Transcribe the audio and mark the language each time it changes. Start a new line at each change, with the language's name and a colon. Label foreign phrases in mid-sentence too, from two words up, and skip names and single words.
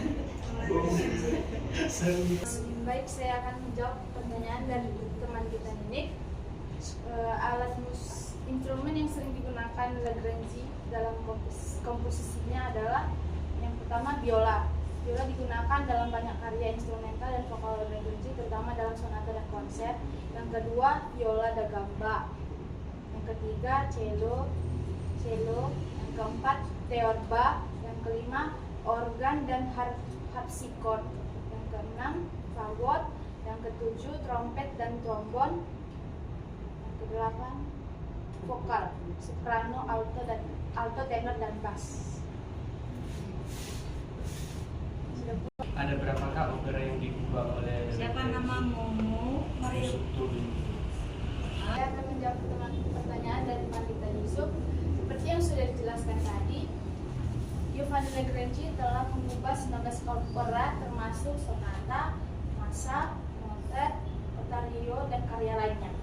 Indonesian: Baik, saya akan menjawab pertanyaan dari teman kita ini. Instrumen yang sering digunakan Lagrange dalam komposisinya adalah yang pertama biola. Biola digunakan dalam banyak karya instrumental dan vokal Lagrange, terutama dalam sonata dan konser. Yang kedua, viola da gamba. Yang ketiga, cello. Yang keempat, theorba. Yang kelima, organ dan harpsichord. Yang keenam, fagot. Yang ketujuh, trompet dan trombon. Yang kedelapan, vokal, soprano, alto, tenor, dan bass. Ada berapakah opera yang diubah oleh Siapa namamu? Yusuf Tuli? Saya akan menjawab pertanyaan dari Pandita Yusuf. Seperti yang sudah dijelaskan tadi, Giovanni Lagrange telah mengubah 19 opera termasuk sonata, massa, mottet, oratoriо, dan karya lainnya.